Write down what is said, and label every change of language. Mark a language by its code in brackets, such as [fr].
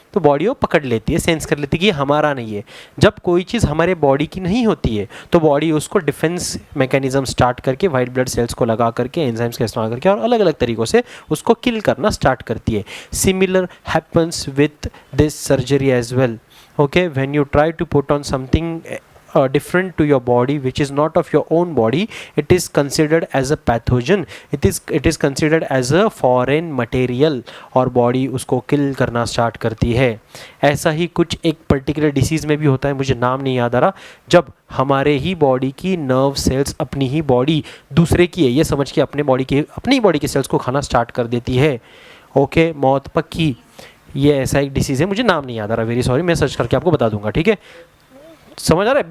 [hi] तो बॉडी वो पकड़ लेती है, सेंस कर लेती है कि ये हमारा नहीं है. जब कोई चीज़ हमारे बॉडी की नहीं होती है तो बॉडी उसको डिफेंस मैकेनिज्म स्टार्ट करके वाइट ब्लड सेल्स को लगा करके एंजाइम्स का इस्तेमाल करके और अलग अलग तरीक़ों से उसको किल करना स्टार्ट करती है. [en] Similar happens with this surgery as well. Okay, when you try to put on something different to your body which is not of your own body, it is considered as a pathogen. It is considered as a foreign material [hi] और body उसको kill करना start करती है. ऐसा ही कुछ एक particular disease में भी होता है, मुझे नाम नहीं याद आ रहा, जब हमारे ही बॉडी की नर्व सेल्स अपनी ही बॉडी दूसरे की है ये समझ के अपनी बॉडी के सेल्स को खाना स्टार्ट कर देती है. ओके. मौत पक्की. ये ऐसा एक डिसीज़ है, मुझे नाम नहीं याद आ रहा, वेरी सॉरी, मैं सर्च करके आपको बता दूंगा. ठीक है. समझ आ रहा है.